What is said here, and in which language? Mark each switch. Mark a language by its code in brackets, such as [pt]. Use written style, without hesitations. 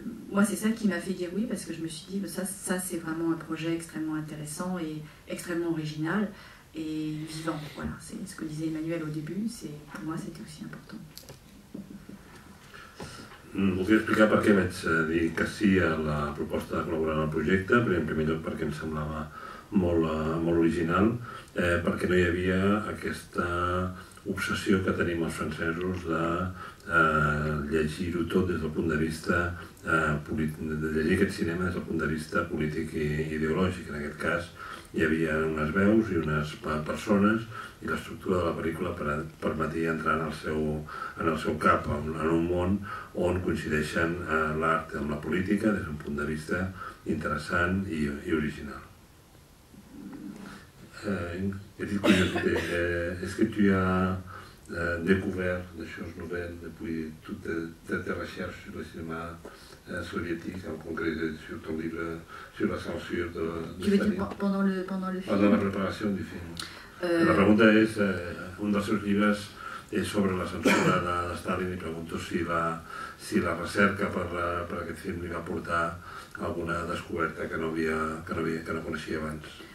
[fr] Moi, c'est ça qui m'a fait dire oui, parce que je me suis dit, ça c'est vraiment un projet extrêmement intéressant et extrêmement original et vivant. Voilà, c'est ce que disait Emmanuel au début, pour moi c'était aussi important. [ca] Voldria explicar per què vaig dir que sí a la proposta de col·laborar en el projecte, en primer lloc perquè em semblava molt original, perquè no hi havia aquesta obsessió que tenim els francesos de llegir-ho tot des del punt de vista de llegir aquest cinema des del punt de vista polític i ideològic. En aquest cas hi havia unes veus i unes persones i l'estructura de la pel·lícula permetia entrar en el seu cap, en un món on coincideixen l'art amb la política des d'un punt de vista interessant i original. [fr] Petite curiosité, est-ce que tu as découvert des choses nouvelles depuis toutes tes recherches sur le cinéma soviétique, en concret sur ton livre sur la censure de Tu veux Staline? dire pendant le film? Pendant [ca] la preparació del film. La pregunta és, un dels seus llibres és sobre la censura de Stalin i pregunto si la recerca per aquest film li va portar alguna descoberta que no coneixia abans.